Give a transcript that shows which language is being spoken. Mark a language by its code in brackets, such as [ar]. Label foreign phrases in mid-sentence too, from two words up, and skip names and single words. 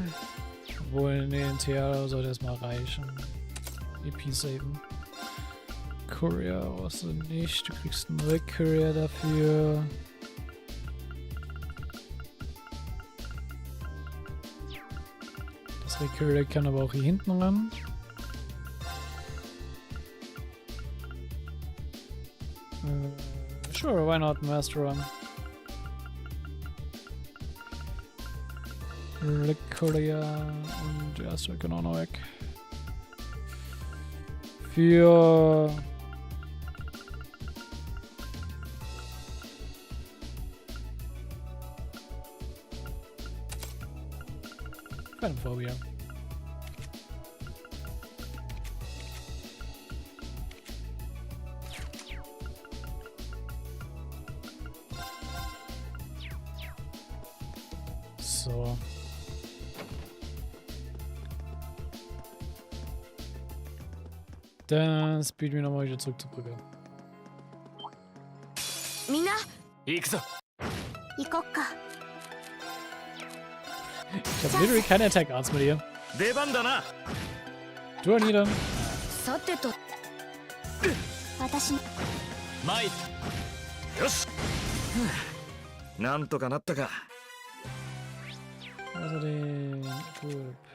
[de] Obwohl, nee, ein Tiara sollte erstmal reichen. EP saven. Courier brauchst du nicht. Du kriegst einen Rück-Courier dafür. Das Rück-Courier kann aber auch hier hinten ran. [en] Sure, why not Master Run? [de] Courier und der erste kann auch noch weg. Für Phobia. So. Dann speeden wir nochmal wieder zurück zur Brücke. [ja] みんな行くぞ。行こっか。 [de] Ich habe literally keine Attack Arts mit ihr. [ja] 出番だな。 [de] Du, Anita. [ja] さてと私のマイよし。なんとかなったか。 [de] Also den Equip.